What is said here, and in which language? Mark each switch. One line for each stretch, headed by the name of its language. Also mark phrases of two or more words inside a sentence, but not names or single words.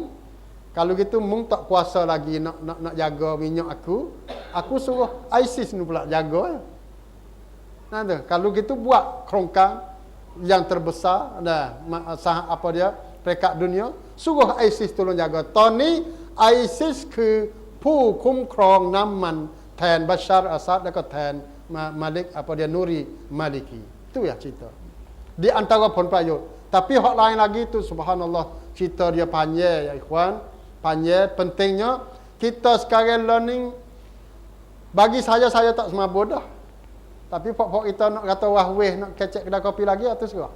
Malay: Kalau gitu mung tak kuasa lagi nak jaga minyak aku suruh ISIS ni pula jaga. Nah, tu kalau gitu buat kerongkang yang terbesar peringkat dunia, suruh ISIS tolong jaga.
Thai: Tony ISIS คือผู้คุ้มครองน้ำมันแทน Bashar Assad แล้วก็แทน Malik
Malay: apa dia Nuri Maliki. Itu ya cerita. Di antara pun payut. Tapi hak lain lagi tu subhanallah, cerita dia panjang ya ikhwan. Panjang, pentingnya kita sekarang learning. Bagi saya tak semabur dah. Tapi pok-pok kita nak kata wahweh, nak kecek kedai kopi lagi, itu serah.